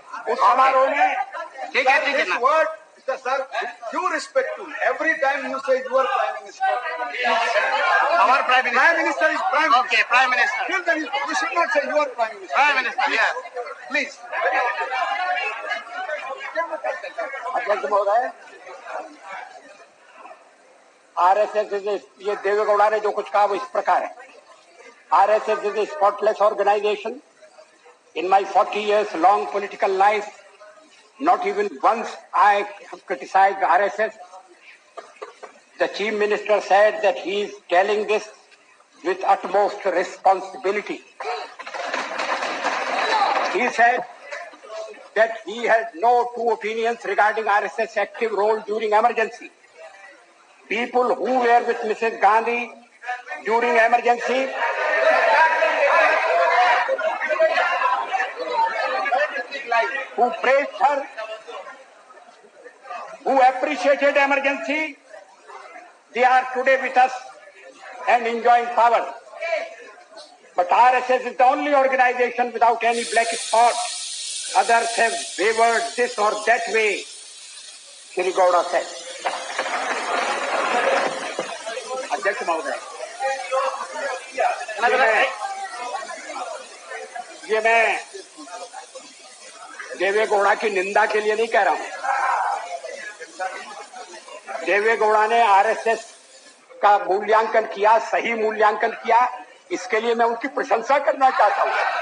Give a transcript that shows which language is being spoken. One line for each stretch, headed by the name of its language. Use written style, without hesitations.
Hindi: उस समारोह में ठीक है ना।
English: word, Mr. Sir, due respect to every time you say your Prime Minister. Our Prime Minister. Prime Minister is Prime Minister. Okay, Prime Minister. Till then, you should not say your Prime Minister. Prime Minister, yes. Please.
Hindi: अध्यक्ष महोदय, RSS ये देवेगौड़ा ने जो कुछ कहा वो इस प्रकार है।
English: RSS is a spotless organisation. In my 40 years long political life, not even once I have criticized RSS. The Chief Minister said that he is telling this with utmost responsibility. He said that he has no two opinions regarding RSS active role during emergency. People who were with Mrs. Gandhi during emergency who praised her, who appreciated emergency, they are today with us and enjoying power. But RSS is the only organization without any black spot. Others have wavered this or that way, Shri Gowda said.
Hindi: अध्यक्ष महोदय, ये मैं देवेगौड़ा की निंदा के लिए नहीं कह रहा हूं। देवेगौड़ा ने आरएसएस का मूल्यांकन किया, सही मूल्यांकन किया, इसके लिए मैं उनकी प्रशंसा करना चाहता हूं।